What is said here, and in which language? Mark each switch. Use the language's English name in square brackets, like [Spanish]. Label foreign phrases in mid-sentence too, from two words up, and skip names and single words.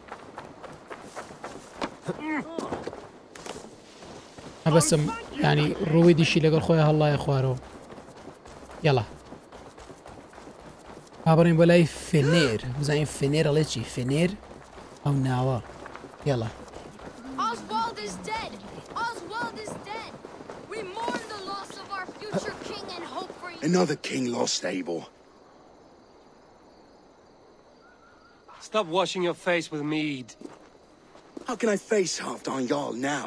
[Central Kurdish] هەبەسم ینی ڕووی دیشی لەگەڵ خۆیان هەڵڵایە خوارەوە یاڵا بابڕین بۆ لای فێنێر بزانین فێنێر ئەڵێ چی فێنێر ئەو ناوە یاڵا [English] Another king lost, Abel. Stop washing your face with mead. How can I face Halfdan Jarl now?